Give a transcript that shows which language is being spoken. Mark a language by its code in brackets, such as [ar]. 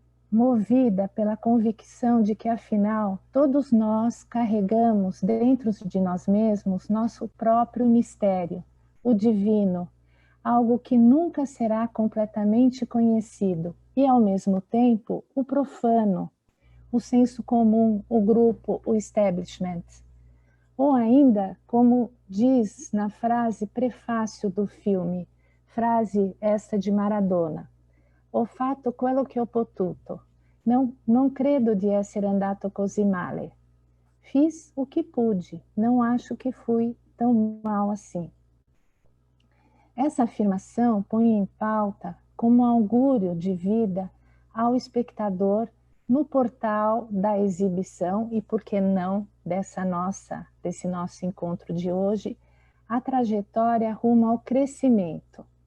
[pt] movida pela convicção de que, afinal, todos nós carregamos dentro de nós mesmos nosso próprio mistério, o divino, algo que nunca será completamente conhecido, e, ao mesmo tempo, o profano, o senso comum, o grupo, o establishment. Ou ainda, como diz na frase prefácio do filme, frase esta de Maradona, [it] ho fatto quello che ho potuto, non credo di essere andato così male. [pt] Fiz o que pude, não acho que fui tão mal assim. Essa afirmação põe em pauta como augúrio de vida ao espectador no portal da exibição e, por que não, desse nosso encontro de hoje, a trajetória rumo ao crescimento,